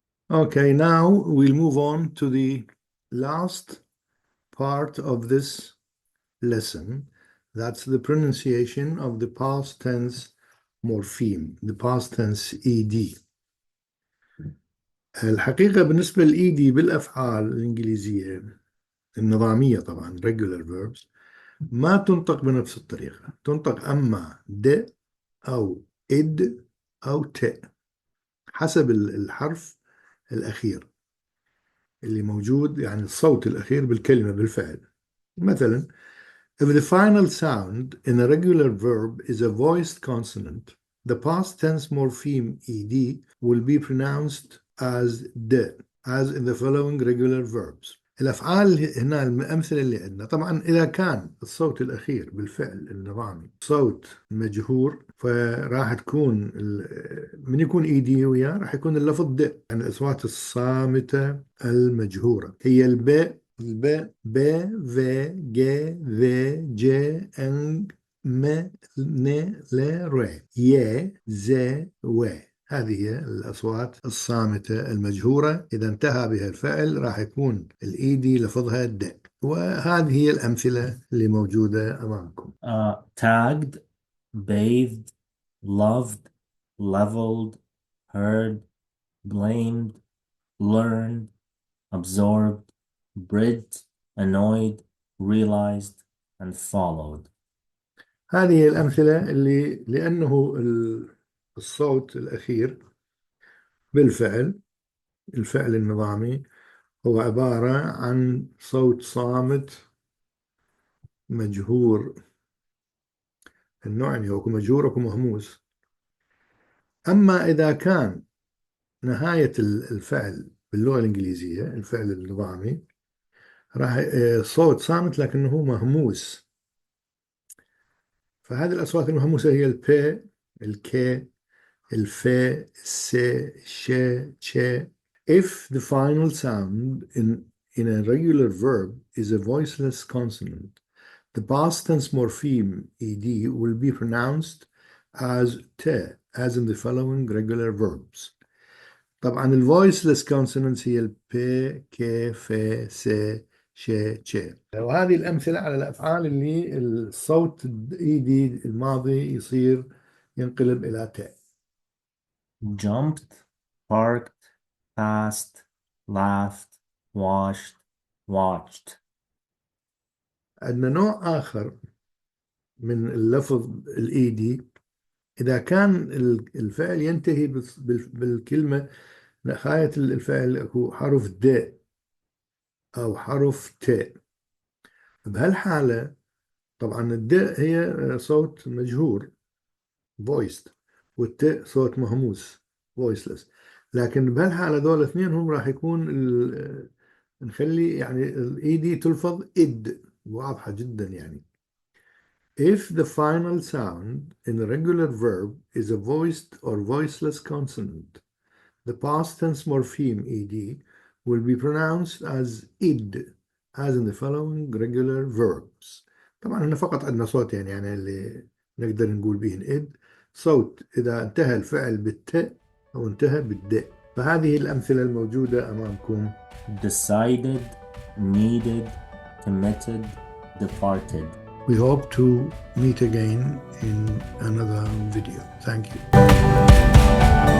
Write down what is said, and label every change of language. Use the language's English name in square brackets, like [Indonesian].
[English] Okay, now we'll move on to the last part of this lesson. That's the pronunciation of the past tense morpheme the past tense ed. [Arabic] الحقيقة بالنسبة للإيدي بالأفعال الإنجليزية النظامية طبعا [English] regular verbs [Arabic] ما تنطق بنفس الطريقة، تنطق أما د أو إد أو ت حسب الحرف الأخير اللي موجود، يعني الصوت الأخير بالكلمة بالفعل. [English] مثلا if the final sound in a regular verb is a voiced consonant, the past tense morpheme ed will be pronounced as d, as in the following regular verbs. [Arabic] الأفعال هنا الأمثلة اللي عندنا طبعا إذا كان الصوت الأخير بالفعل النظامي صوت مجهور فراح تكون من يكون إيدي وياه راح يكون اللفظ د، يعني الأصوات الصامتة المجهورة هي الباء ب ف ج ذ ج ان م ن ل ر ي ز و. هذه هي الأصوات الصامتة المجهورة، إذا انتهى بها الفعل راح يكون الإيدي لفظها د. وهذه هي الأمثلة اللي موجودة أمامكم. [English] tagged, bathed, loved, leveled, heard, blamed, learned, absorbed, bridged, annoyed, realized, and followed. [Arabic] هذه الأمثلة اللي لأنه الصوت الأخير بالفعل الفعل النظامي هو عبارة عن صوت صامت مجهور النوع، يعني هو مجهور ومهموس. أما إذا كان نهاية الفعل باللغة الإنجليزية الفعل النظامي راح صوت صامت لكنه مهموس، فهذه الأصوات المهموسة هي البي، الكي، الفي، السي، الشي، تشي. [English] If the final sound in a regular verb is a voiceless consonant, the past tense morpheme ed will be pronounced as t, as in the following regular verbs. [Arabic] طبعا ال voiceless consonants هي ال p, k, f, s, ش, ch. وهذه الأمثلة على الأفعال اللي الصوت الايدي الماضي يصير ينقلب إلى ت. [English] Jumped, parked, passed, laughed, washed, watched. [Arabic] عندنا نوع آخر من اللفظ الإيدي إذا كان الفعل ينتهي بالكلمة نهاية الفعل هو حرف د أو حرف ت. بهالحالة طبعا الد هي صوت مجهور voiced والت صوت مهموس voiceless، لكن بهالحالة دول الاثنين هم راح يكون نخلي يعني الإيدي تلفظ إد واضحة جدا. [English] يعني if the final sound in a regular verb is a voiced or voiceless consonant, the past tense morpheme ed will be pronounced as id, as in the following regular verbs. [Arabic] طبعا هنا فقط عندنا صوتين يعني اللي نقدر نقول بهن id، صوت إذا انتهى الفعل بالت أو انتهى بالد. فهذه الأمثلة الموجودة أمامكم. [English] Decided, needed, committed, departed. We hope to meet again in another video. Thank you.